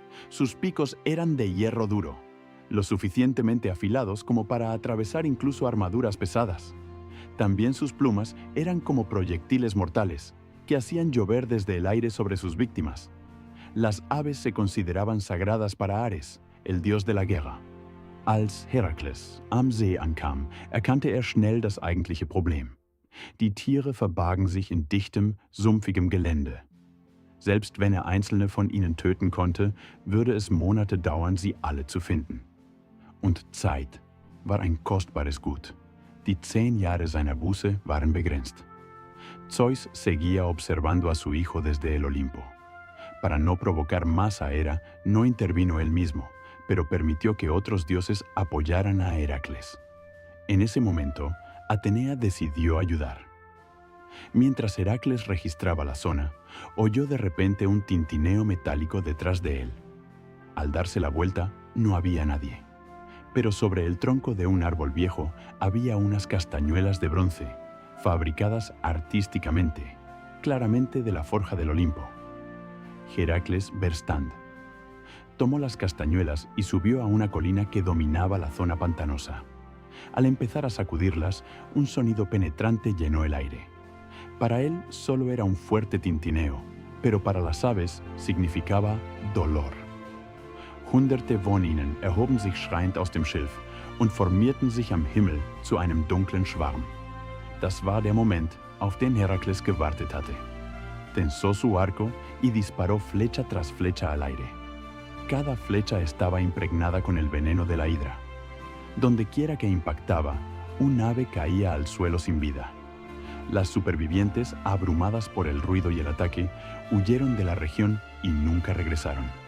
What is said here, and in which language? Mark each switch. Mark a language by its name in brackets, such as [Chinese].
[Spanish] Sus picos eran de hierro duro, lo suficientemente afilados como para atravesar incluso armaduras pesadas. También sus plumas eran como proyectiles mortales, que hacían llover desde el aire sobre sus víctimas. Las aves se consideraban sagradas para Ares, el dios de la guerra. [German] Als Herakles am See ankam, erkannte er schnell das eigentliche Problem. Die Tiere verbargen sich in dichtem, sumpfigem Gelände. Selbst wenn er einzelne von ihnen töten konnte, würde es Monate dauern, sie alle zu finden. Und Zeit war ein kostbares Gut. Die 10 Jahre seiner Buße waren begrenzt. [Spanish] Zeus seguía observando a su hijo desde el Olimpo. Para no provocar más a Hera, no intervino él mismo, pero permitió que otros dioses apoyaran a Heracles. En ese momento, Atenea decidió ayudar. Mientras Heracles registraba la zona, oyó de repente un tintineo metálico detrás de él. Al darse la vuelta, no había nadie. Pero sobre el tronco de un árbol viejo había unas castañuelas de bronce, fabricadas artísticamente, claramente de la forja del Olimpo. Heracles [German] Verstand. [Spanish] Tomó las castañuelas y subió a una colina que dominaba la zona pantanosa. Al empezar a sacudirlas, un sonido penetrante llenó el aire. Para él solo era un fuerte tintineo, pero para las aves significaba dolor. [German] Hunderte von ihnen erhoben sich schreiend aus dem Schilf und formierten sich am Himmel zu einem dunklen Schwarm. Das war der Moment, auf den Herakles gewartet hatte. [Spanish] Tensó su arco y disparó flecha tras flecha al aire. Cada flecha estaba impregnada con el veneno de la hidra. Donde quiera que impactaba, un ave caía al suelo sin vida. Las supervivientes, abrumadas por el ruido y el ataque, huyeron de la región y nunca regresaron.